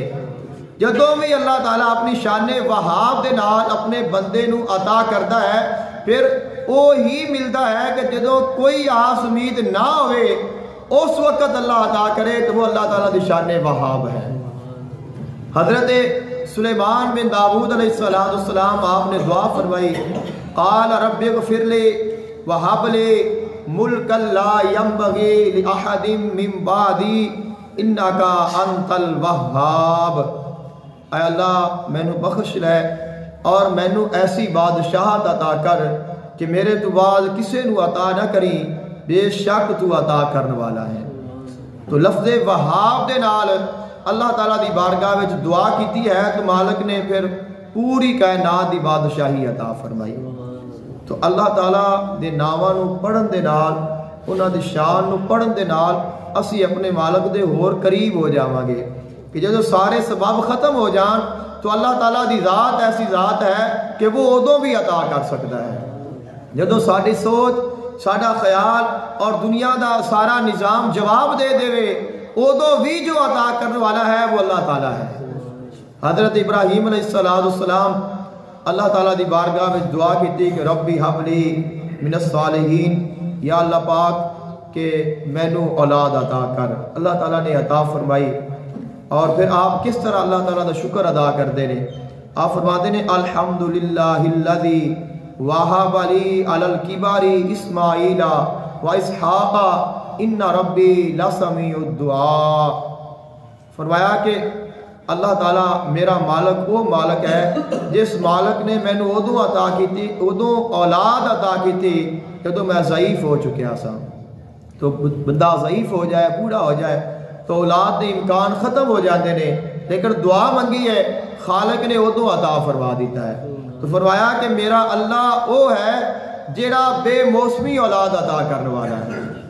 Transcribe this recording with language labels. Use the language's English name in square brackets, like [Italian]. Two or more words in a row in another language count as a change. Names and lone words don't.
[Punjabi] جدوں بھی اللہ تعالیٰ اپنی شان وہاب دے نال اپنے بندے نو عطا کرتا ہے، پھر وہ ہی ملتا ہے کہ جدوں کوئی آس امید نہ ہوئے اس وقت اللہ عطا کرے تو وہ اللہ تعالیٰ دی شان وہاب ہے۔ [Urdu] حضرت سلیمان بن داؤد علیہ السلام آپ نے دعا فرمائی، [Arabic] قال رب اغفر لی وہب لی ملک لا ینبغی لأحد من بعدی انک انت الوہاب۔ [Punjabi] اے اللہ مینو بخش لے اور مینو ایسی بادشاہت عطا کر کہ میرے تو بعد کسے نو عطا نہ کری، بے شک تو عطا کرنے والا ہے۔ تو لفظ وہاب دے نال اللہ تعالیٰ دی بارگاہ وچ دعا کیتی ہے تو مالک نے پھر پوری کائنات دی بادشاہی عطا فرمائی۔ تو اللہ تعالیٰ دے ناواں نو پڑھن دے نال، انہاں دی شان نو پڑھن دے نال اسی اپنے مالک دے ہور قریب ہو جاواں گے کہ جدوں سارے سبب ختم ہو جان تو اللہ تعالیٰ دی ذات ایسی ذات ہے کہ وہ ادوں بھی عطا کر سکتا ہے۔ جدوں ساری سوچ، ساڈا خیال اور دنیا دا سارا نظام جواب دے دے ادوں بھی جو عطا کرنے والا ہے وہ اللہ تعالیٰ ہے۔ حضرت ابراہیم علیہ السلام اللہ تعالیٰ دی بارگاہ میں دعا کی تھی کہ [Arabic] ربی حب لی من الصالحین، [Punjabi] یا اللہ پاک کہ مینو اولاد عطا کر۔ [Urdu] اللہ تعالیٰ نے عطا فرمائی۔ اور پھر آپ کس طرح اللہ تعالیٰ دا شکر ادا کرتے ہیں؟ آپ فرماتے ہیں [Arabic] الحمدللہ الذی وہب لی علی الکبر اسماعیل و اسحاق ان ربی لسمیع الدعاء۔ [Punjabi] فرمایا کہ اللہ تعالیٰ میرا مالک وہ مالک ہے جس مالک نے مینو ادوں عطا کی، ادوں اولاد عطا کی جدوں میں ضعیف ہو چکیا سا۔ [Urdu] تو بندہ ضعیف ہو جائے، بوڑھا ہو جائے تو اولاد دے امکان ختم ہو جاتے ہیں، لیکن دعا منگی ہے خالق نے ادوں عطا فرما دیتا ہے۔ تو فرمایا کہ میرا اللہ وہ ہے جیڑا بے موسمی اولاد عطا کرنے والا ہے۔